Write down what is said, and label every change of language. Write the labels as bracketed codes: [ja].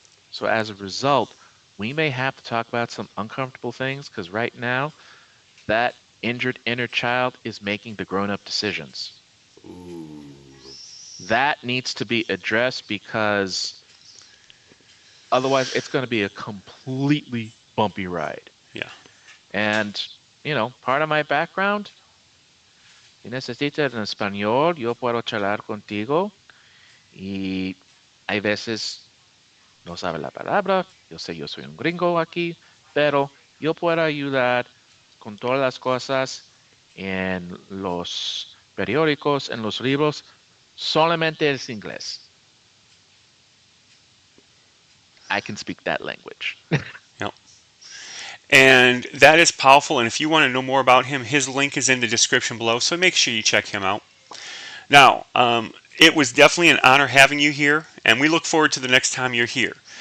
[en] So as a result, we may have to talk about some uncomfortable things because right now, that injured inner child is making the grown up decisions. Ooh. That needs to be addressed because otherwise, it's going to be a completely bumpy ride. Yeah. And, part of my background, [es] si necesitas en español, yo puedo charlar contigo y hay veces no sabe la palabra, yo sé, yo soy un gringo aquí, pero yo puedo ayudar con todas las cosas en los periódicos, en los libros, solamente es inglés. [en] I can speak that language. Yep. And that is powerful. And if you want to know more about him, his link is in the description below. So make sure you check him out. Now, it was definitely an honor having you here, and we look forward to the next time you're here.